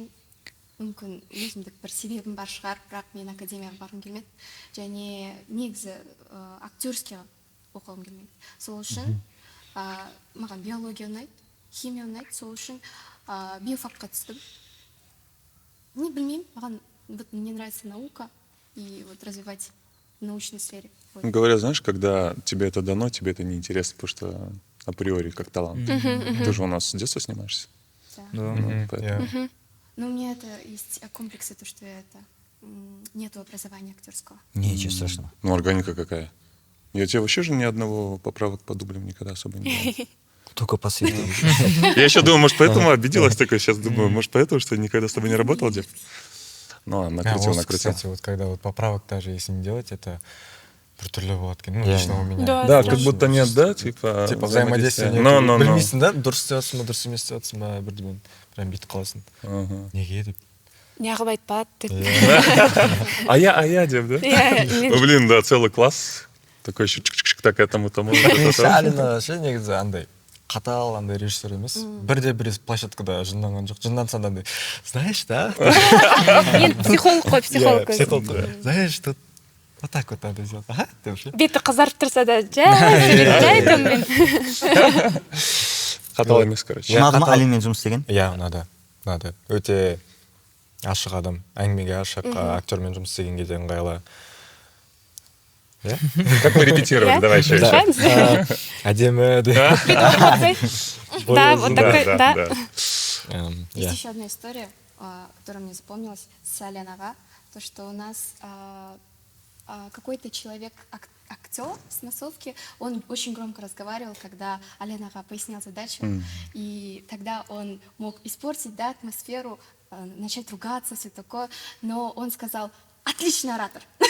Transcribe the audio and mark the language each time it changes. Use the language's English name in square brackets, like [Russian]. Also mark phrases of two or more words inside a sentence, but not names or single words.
[Kazakh] Мүмкін өзімдік бір себебім бар шығар, бірақ мен академияға барғым келмеді. Және негізі актерскийға оқығым келмеді. Сол үшін маған биология ұнайды, химия ұнайды, сол үшін биофакқа түстім. Не білмеймін, маған [Russian] мне нравится наука и вот развивать в научной сфере. Говорят, знаешь, когда тебе это дано, тебе это неинтересно, потому что априори как талант. Ты же у нас с детства снимаешься. Да. Но у меня это есть комплексы, то, что нету образования актерского. Ничего страшного. Ну, органика какая? Я тебе вообще же ни одного поправок по дублям никогда особо не делал. Только по свету. Я еще думаю, может, поэтому обиделась такой. Сейчас думаю, может, поэтому, что никогда с тобой не работал, Дев? Ну, накрутил. Кстати, вот когда вот поправок даже если не делать, это [Kazakh] біртүрлі болады екен. [Russian] Ну, лично у меня. Да, как будто нет, да, типа взаимодействие. [Kazakh] Білмейсің да, дұрыс істеп жатсың ба, дұрыс емес істеп жатсың ба, бірдемен прям бүйтіп қаласың. Неге деп. Неғып айтпады деп. [Russian] А я, Дев, да? Ну, блин, да, целый класс. Такой еще чик-чик-чик, так этому-тому. [Kazakh] Алина ше негізі андай қатал андай режиссер емес. Бірде-бір площадкада жынданған жоқ. Жынданса да андай, [Russian] знаешь, да? [Kazakh] Енді психолог қой, психолог. Психолог. [Russian] Знаешь, тут вот так вот надо сделать. Ага, [Kazakh] деп ше. Беті қызарып тұрса да, жай томмен. Қатал емес, короче. Ұнады ма Алинмен жұмыс істеген? Иә, ұнады. Өте ашық адам. Әңгімеге ашық, актермен жұмыс істеген кезде ыңғайлы. [Russian] Как мы репетировали, давай еще. [Kazakh] Әдемі. [Russian] Да, вот такой, да. Есть еще одна история, которая мне запомнилась с Аленова, то, что у нас какой-то человек, актер с массовки, он очень громко разговаривал, когда Аленова пояснял задачу, и тогда он мог испортить, да, атмосферу, начать ругаться, все такое, но он сказал: отличный оратор.